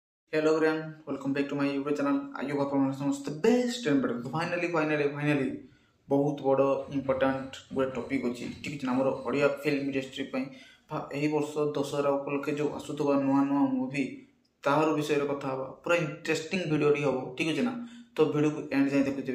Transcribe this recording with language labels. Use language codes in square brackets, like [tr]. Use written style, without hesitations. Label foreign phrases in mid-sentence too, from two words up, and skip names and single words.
[en] Hello everyone, welcome back to my YouTube channel. I hope [or] ଆପଣ ସମସ୍ତେ [en] best and better. [or] ଫାଇନାଲି ବହୁତ ବଡ଼ ଇମ୍ପୋର୍ଟାଣ୍ଟ ଗୋଟେ ଟପିକ୍ ଅଛି, ଠିକ୍ ଅଛି ନା, ଆମର ଓଡ଼ିଆ [en] film industry [or] ପାଇଁ ଏହି ବର୍ଷ ଦଶହରା ଉପଲକ୍ଷେ ଯେଉଁ ଆସୁଥିବା ନୂଆ ମୁଭି ତାହାର ବିଷୟରେ କଥା ହେବା। ପୁରା [en] interesting videoଟି [or] ହେବ, ଠିକ୍ ଅଛି ନା। ତ ଭିଡ଼ିଓକୁ ଏଣ୍ଡ ଯାଏଁ ଦେଖୁଥିବେ।